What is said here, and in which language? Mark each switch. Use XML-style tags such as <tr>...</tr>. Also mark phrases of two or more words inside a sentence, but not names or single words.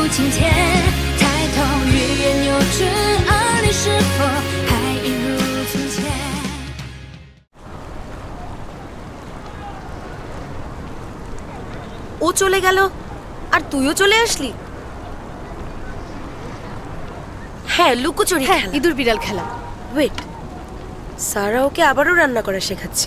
<zh>今天抬头欲言又止，而你是否还一如从前？</zh> <bn>ও চলে গেল আর তুইও চলে আসলি। হ্যাঁ, লুকোচুরি খেলা, ইঁদুর বিড়াল খেলা। ওয়েট, সারা ওকে আবারও রান্না করা শেখাচ্ছে।</bn>